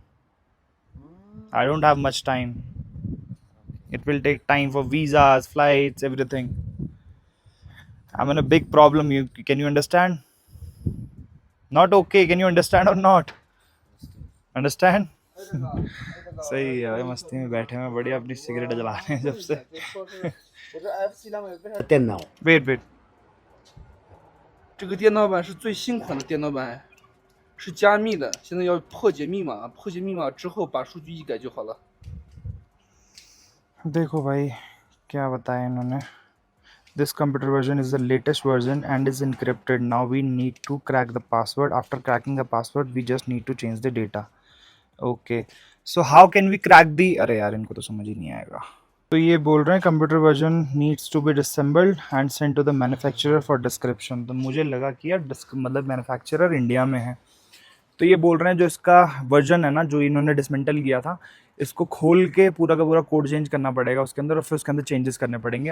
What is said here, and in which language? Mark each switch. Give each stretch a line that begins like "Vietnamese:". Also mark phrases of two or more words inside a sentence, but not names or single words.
English: I don't have much time. It will take time for visas, flights, everything. I'm in a big problem. Can you understand? Not okay. Can you understand or not? Understand?
Hindi: सही है भाई, मस्ती में बैठे हैं बढ़िया, अपनी सिगरेट जला रहे हैं जब से.
Chinese: 电脑
English: Wait, wait.
Chinese: 这个电脑版是最新款的电脑版，是加密的，现在要破解密码，破解密码之后把数据一改就好了。
Hindi: देखो भाई क्या बताया इन्होंने.
English: This computer version is the latest version and is encrypted. Now we need to crack the password. After cracking the password, we just need to change the data. Okay. So how can we crack the?
Hindi: अरे यार इनको तो समझ ही नहीं आएगा. तो ये बोल रहे हैं
English: computer version needs to be disassembled and send to the manufacturer for description.
Hindi: तो मुझे लगा कि यार मतलब मैन्युफैक्चरर इंडिया में है. तो ये बोल रहे हैं जो इसका वर्जन है ना, जो इन्होंने डिसमेंटल किया था, इसको खोल के पूरा का पूरा
English: code change
Hindi: करना पड़ेगा उसके अंदर, और फिर उसके अंदर चेंजेस करने पड़ेंगे.